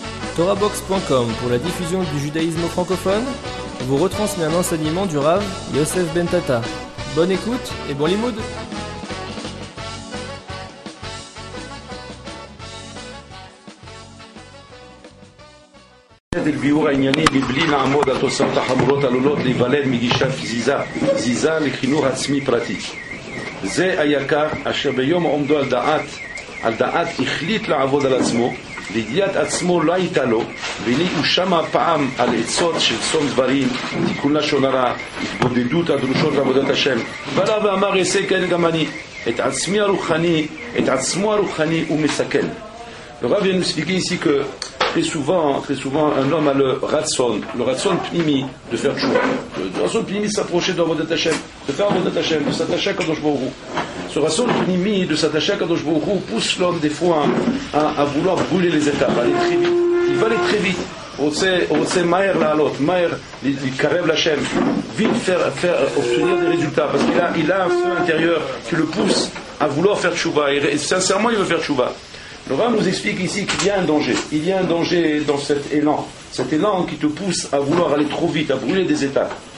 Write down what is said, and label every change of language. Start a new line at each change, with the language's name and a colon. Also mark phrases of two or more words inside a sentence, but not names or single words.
French: TorahBox.com pour la diffusion du judaïsme francophone vous retransmet un enseignement du Rav Yosef Ben Tata. Bonne écoute et bon limoud.
Hebrew: البيور הענייני מבלי לעמוד על תוצאות החמורות עלולות להיוולד מגישה פזיזה לחינוך עצמי פרטי. זה היקר אשר ביום עומדו על דעת החליט לעבוד על עצמו, לידיעת עצמו לא הייתה לו, והנה הוא שמע פעם על עצות של צום דברים, תיקון לשון הרע, התבודדות הדרושות לעבודת השם. בא ואמר אעשה כן גם אני, את עצמו הרוחני הוא מסכן.
French: Le Rav vient nous expliquer ici que très souvent, un homme a le
Hebrew: רצון פנימי
French: de faire tchouva. Le
Hebrew: רצון פנימי
French: de s'approcher de
Hebrew: עבודת השם,
French: de faire
Hebrew: עבודת השם,
French: de s'attacher à
Hebrew: קדוש ברוך הוא.
French: Ce
Hebrew: רצון פנימי
French: de s'attacher à
Hebrew: קדוש ברוך הוא
French: pousse l'homme des fois à vouloir brûler les étapes, à aller très vite. Il va aller très vite. On sait
Hebrew: מהר לעלות, מהר להתקרב להשם,
French: vite faire obtenir des résultats, parce qu'il a un feu intérieur qui le pousse à vouloir faire tchouva. Et sincèrement, il veut faire tchouva. Le Rav nous explique ici qu'il y a un danger. Il y a un danger dans cet élan qui te pousse à vouloir aller trop vite, à brûler des étapes.